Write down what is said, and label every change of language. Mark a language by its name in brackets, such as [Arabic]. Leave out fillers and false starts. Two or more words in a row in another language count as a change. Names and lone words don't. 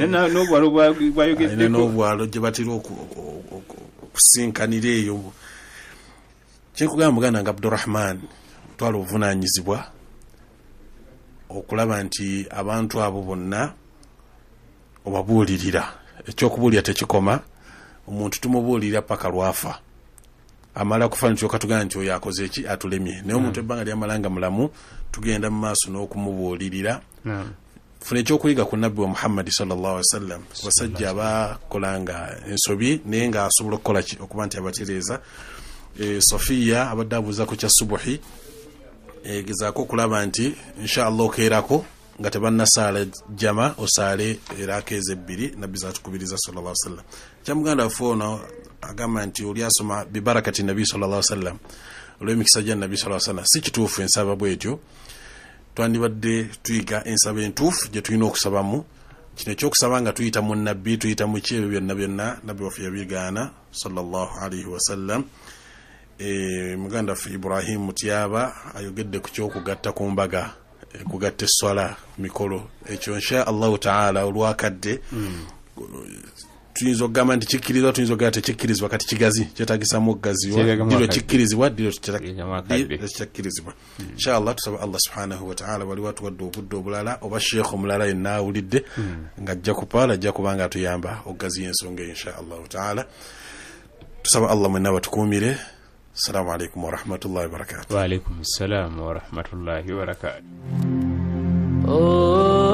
[Ganda] n'obwalo gye batera okusinkanira eyo kyenkugamba muganda nga Abdulrahman twala obuvunaanyizibwa okulaba nti abantu abo bonna obabuulirira ekyokubuulira tekikoma omuntu tumubuulirira paka lwafa amala kufa nti okatugana nti oyo akoze eki atulemye naye omuntu ebbanga lyamalanga mulamu tugenda mu maaso n'okumubuulirira funa ekyokuyiga ku nabbi wa Muhammad [Arabic] sallallahu alaihi wasallam [Ganda] abasajja abakolanga ensobi naye nga asobola okukola ki okuba nti abatereeza Sofiya abadde abuuza ku kya subuhi gezaako okulaba nti inshallah okeerako nga tebannasaala jama osaale erakeeza ebbiri nabbi zaatukubiriza [Arabic] sallallahu alaihi wasallam [Ganda] kyamuganda waffe ono agamba nti oli asoma bibarakati nabi [Arabic] sallallahu alaihi wasallam [Ganda] olw'emikisa gya nabi [Arabic] sallallahu alaihi wasallam [Ganda] si kituufu ensaba bwetyo twandibadde tuyiga ensaba entuufu gye tulina okusabamu kino ekyokusaba nga tuyita mu nabbi tuyita mu ki ebyo byonna nabbi waffe yabigaana [Arabic] sallallahu alaihi wasallam [Ganda] muganda waffe Ibrahim Mutyaba ayogedde ku kyokugatta ku mbaga kugatta eswala mikolo ekyo [Arabic] insha Allahu ta'ala [Ganda] olwakadde tuyinza okugamba nti kikkirizibwa tuyinza okugamba tekikkirizibwa kati kigazi kyetagisamu okugaziwa diro kikkirizibwa diro tekitakkirizibwa inshallah tusaba [Arabic] Allah subhanahu wa ta'ala [Ganda] wali watuwadde obudde obulala oba sheekh omulala yenna awulidde nga ajja kupaala ajja kubanga atuyamba okugaziya ensonga [Arabic] insha Allahu ta'ala [Ganda] tusaba Allah mwenna batukuumire. [Arabic] السلام عليكم ورحمة الله وبركاته. وعليكم السلام ورحمة الله وبركاته.